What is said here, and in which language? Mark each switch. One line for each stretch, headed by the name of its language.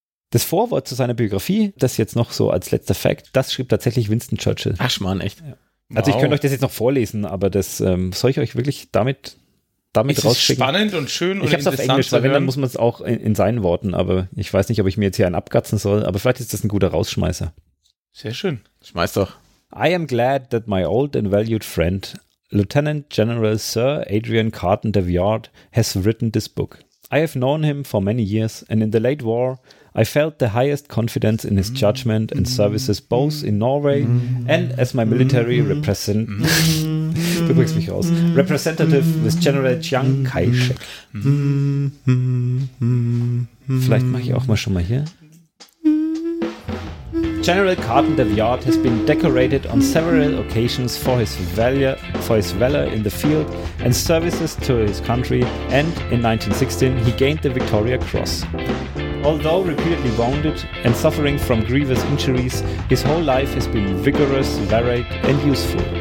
German: Das Vorwort zu seiner Biografie, das jetzt noch so als letzter Fact, das schrieb tatsächlich Winston Churchill. Ach, Mann, echt? Ja. Wow. Also ich könnte euch das jetzt noch vorlesen, aber das soll ich euch wirklich damit ist rausschicken. Ist spannend und schön ich und interessant. Ich habe es dann muss man es auch in seinen Worten, aber ich weiß nicht, ob ich mir jetzt hier einen abgatzen soll, aber vielleicht ist das ein guter Rausschmeißer. Sehr schön. Schmeiß doch.
English: I am glad that my old and valued friend, Lieutenant General Sir Adrian Carton de Viard, has written this book. I have known him for many years, and in the late war, I felt the highest confidence in his judgment and services both in Norway and as my military representative with General Chiang Kai-shek.
German: Vielleicht mache ich auch mal schon mal hier.
English: General Carton de Viard has been decorated on several occasions for his valor in the field and services to his country, and in 1916 he gained the Victoria Cross. Although repeatedly wounded and suffering from grievous injuries, his whole life has been vigorous, varied and useful.